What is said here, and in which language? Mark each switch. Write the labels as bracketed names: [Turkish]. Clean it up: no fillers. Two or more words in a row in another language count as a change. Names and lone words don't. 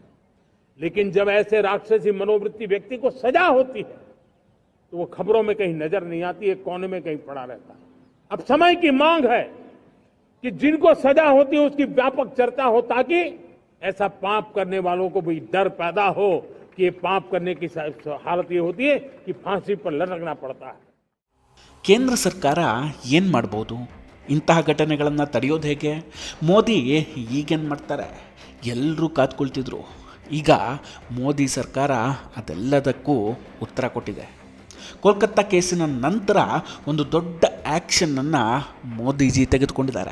[Hindi] लेकिन जब ऐसे राक्षसी मनोवृत्ति व्यक्ति को सजा होती है तो वो खबरों में कहीं नजर नहीं आती, एक कोने में कहीं पड़ा रहता है. अब समय की मांग है कि जिनको सजा होती है उसकी व्यापक चर्चा हो, ताकि ऐसा पाप करने वालों को भी डर पैदा हो कि ये पाप करने की हालत ये होती है कि फांसी पर लटकना पड़ता है. [Kannada] ಕೇಂದ್ರ ಸರ್ಕಾರ ಏನು ಮಾಡ್ಬೋದು? ಇಂತಹ ಘಟನೆಗಳನ್ನು ತಡೆಯೋದು ಹೇಗೆ? ಮೋದಿ ಈಗೇನು ಮಾಡ್ತಾರೆ? ಎಲ್ಲರೂ ಕಾದ್ಕೊಳ್ತಿದ್ರು. ಈಗ ಮೋದಿ ಸರ್ಕಾರ ಅದೆಲ್ಲದಕ್ಕೂ ಉತ್ತರ ಕೊಟ್ಟಿದೆ. ಕೋಲ್ಕತ್ತಾ ಕೇಸಿನ ನಂತರ ಒಂದು ದೊಡ್ಡ ಆ್ಯಕ್ಷನ್ನನ್ನು ಮೋದಿಜಿ ತೆಗೆದುಕೊಂಡಿದ್ದಾರೆ.